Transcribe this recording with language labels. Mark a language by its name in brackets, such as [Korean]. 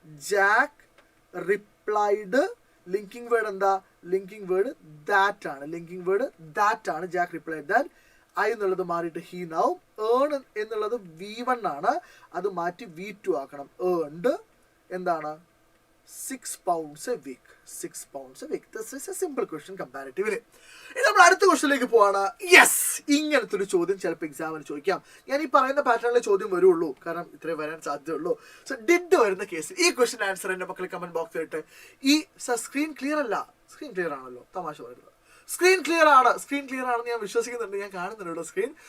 [Malayalam] Jack replied. Linking word എന്താ? [English] Linking word that ആണ്. Jack replied that. [Malayalam] I എന്നുള്ളത് മാറിയിട്ട് ഹീ നാവും. ഏൺ എന്നുള്ളത് V1 ആണ്, അത് മാറ്റി V2 ആക്കണം. [English] Earned എന്താണ്? 6 pounds a week. This is a simple question comparatively. [Malayalam] ഇനി നമ്മൾ അടുത്ത ക്വസ്റ്റ്യനിലേക്ക് പോവാണ്. യെസ്, ഇങ്ങനത്തെ ഒരു ചോദ്യം ചിലപ്പോൾ എക്സാമിന് ചോദിക്കാം. ഞാൻ ഈ പറയുന്ന പാറ്റേണിലെ ചോദ്യം വരുള്ളൂ, കാരണം ഇത്രയും വരാൻ സാധ്യതയുള്ളൂ. സോ ഡിഡ് വരുന്ന കേസിൽ ഈ ക്വസ്റ്റ്യൻ ആൻസർ എൻ്റെ മക്കൾ കമന്റ് ബോക്സിൽ ഇട്ട്. ഈ സ്ക്രീൻ ക്ലിയർ അല്ല, സ്ക്രീൻ ക്ലിയർ ആണല്ലോ, തമാശ പറയുന്നത്. സ്ക്രീൻ ക്ലിയർ ആണെന്ന് ഞാൻ വിശ്വസിക്കുന്നുണ്ട്, ഞാൻ കാണുന്നുണ്ട് സ്ക്രീൻ.